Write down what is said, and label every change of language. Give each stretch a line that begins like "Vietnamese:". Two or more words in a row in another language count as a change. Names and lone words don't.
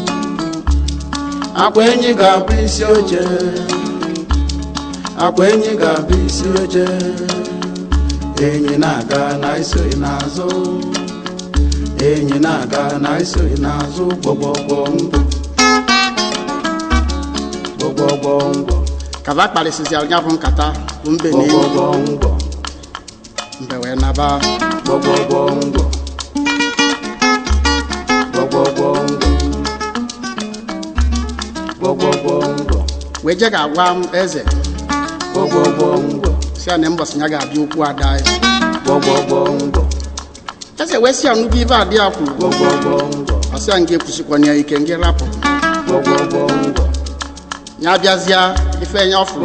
Igbo: akwa enyi ga-abụ isi oche akwa enyi ga-abụ isi oche enyi na-aga na isoghị n'azụ enyi na-aga na isoghị n'azụ Gwo Gwo Gwo Ngwo Gwo Gwo Gwo Ngwo kaba kparịsịsị anya bụ nkata bụ mbe Gwo Gwo Gwo Ngwo mbe wee naba Gwo Gwo Gwo Ngwo Gwo Gwo Gwo Ngwo Gwo Gwo Gwo Ngwo wee je ga-agwa m eze Gwo Gwo Gwo Ngwo si ya na mbọsị ya ga-abịa okwu ada ya Gwo Gwo Gwo Ngwo eze wee si ya nnukwu ibe adị ya kwuru Gwo Gwo Gwo Ngwo ọsị ya nga ekwusikwana ya ike nga rapụ Gwo Gwo Gwo Ngwo ya bịazịa ife ya ọfụrụ